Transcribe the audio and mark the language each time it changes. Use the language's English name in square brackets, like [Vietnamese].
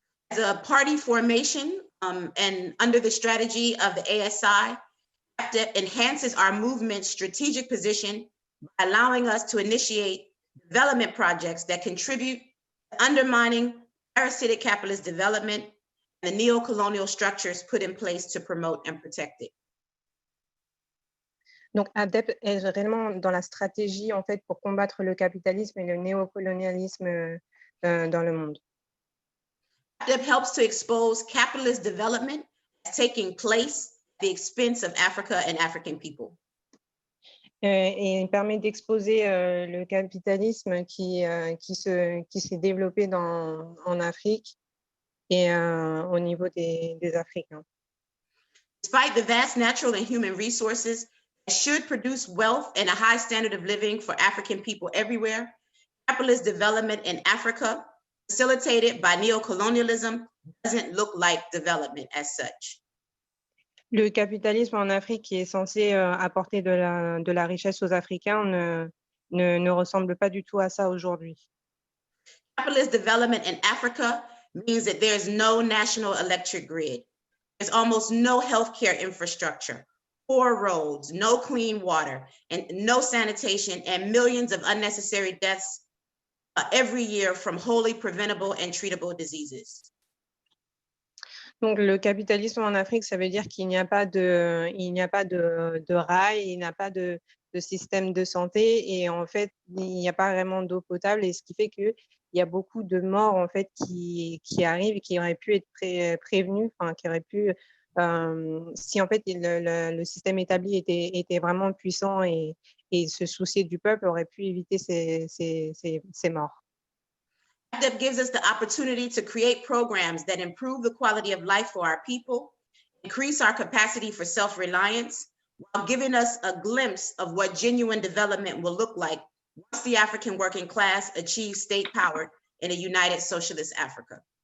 [English] As a party formation and under the strategy of the ASI, APDEP enhances our movement's strategic position by allowing us to initiate development projects that contribute to undermining parasitic capitalist development and the neo-colonial structures put in place to promote and protect it. [French] Donc, APDEP est réellement dans la stratégie, en fait, pour combattre le capitalisme et le néocolonialisme dans le monde. [English] APDEP helps to expose capitalist development as taking place at the expense of Africa and African people. [French] et il permet d'exposer le capitalisme qui s'est développé en Afrique et au niveau des Africains. [English] Despite the vast natural and human resources that should produce wealth and a high standard of living for African people everywhere, capitalist development in Africa, facilitated by neocolonialism, doesn't look like development as such. [French] Le capitalisme en Afrique qui est censé apporter de la richesse aux Africains ne ressemble pas du tout à ça aujourd'hui. [English] Capitalist development in Africa means that there's no national electric grid. There's almost no healthcare infrastructure, poor roads, no clean water, and no sanitation, and millions of unnecessary deaths every year from wholly preventable and treatable diseases. [French] Donc, le capitalisme en Afrique, ça veut dire qu'il n'y a pas de rail, il n'y a pas de système de santé et en fait, il n'y a pas vraiment d'eau potable et ce qui fait qu'il y a beaucoup de morts en fait qui arrivent et qui auraient pu être prévenus, enfin, qui auraient pu, si en fait le système établi était vraiment puissant et se soucier du peuple, aurait pu éviter ces morts. [English] That gives us the opportunity to create programs that improve the quality of life for our people, increase our capacity for self-reliance, while giving us a glimpse of what genuine development will look like once the African working class achieves state power in a united socialist Africa.